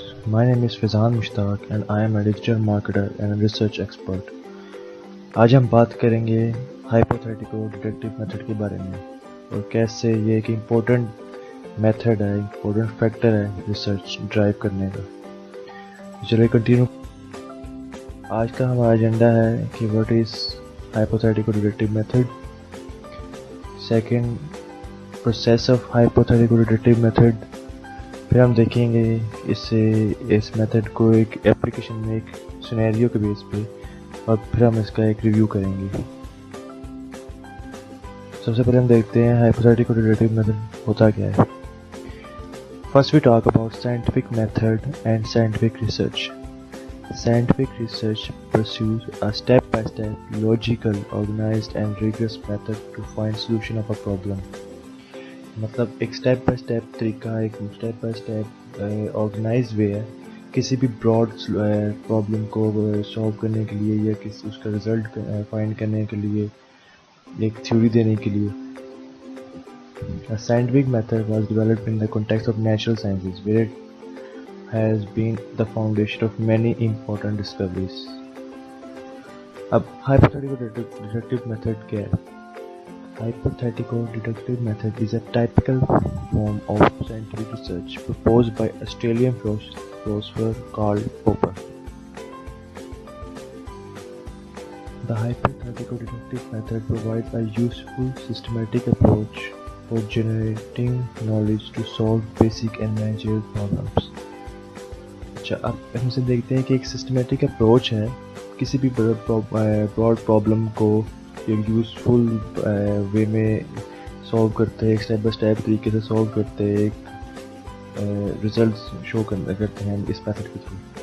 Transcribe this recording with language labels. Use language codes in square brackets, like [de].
[en] My name is Fizan Mushtaq and I am a digital marketer and a research expert. [hi] आज हम बात करेंगे hypothetical deductive method के बारे में और कैसे ये एक इम्पोर्टेंट मेथड है, इम्पोर्टेंट फैक्टर है रिसर्च ड्राइव करने का। चलिए कंटिन्यू। आज का हमारा एजेंडा है कि [en] what is hypothetical deductive method, second process of hypothetical deductive method, [hi] फिर हम देखेंगे इस मेथड को एक एप्लीकेशन में एक सिनेरियो के बेस पे, और फिर हम इसका एक रिव्यू करेंगे। सबसे पहले हम देखते हैं हाइपोथेटिकल डिडक्टिव मेथड होता क्या है। [en] First we talk about scientific method and scientific research. Scientific research pursues a step-by-step, logical, organized and rigorous method to find solution of a problem. [hi] मतलब एक स्टेप बाय स्टेप तरीका, एक step by step organise way है किसी भी broad problem को solve करने के लिए या किसी उसका रिजल्ट फाइंड करने के लिए, एक थ्योरी देने के लिए. [en] A scientific method was developed in the context of natural sciences where it has been the foundation of many important discoveries. [hi] अब hypothetical deductive method क्या है? [en] Hypothetical deductive method is a typical form of scientific research proposed by Australian philosopher Karl Popper. The hypothetical deductive method provides a useful systematic approach for generating knowledge to solve basic and managerial problems. [hi] अच्छा, अब हम इसे देखते हैं कि एक systematic approach है किसी भी ब्रॉड प्रॉब्लम को एक यूज़फुल वे में सॉल्व करते हैं, एक स्टेप बाय स्टेप तरीके से सॉल्व करते हैं, एक रिजल्ट शो करते हैं इस मेथड के थ्रू.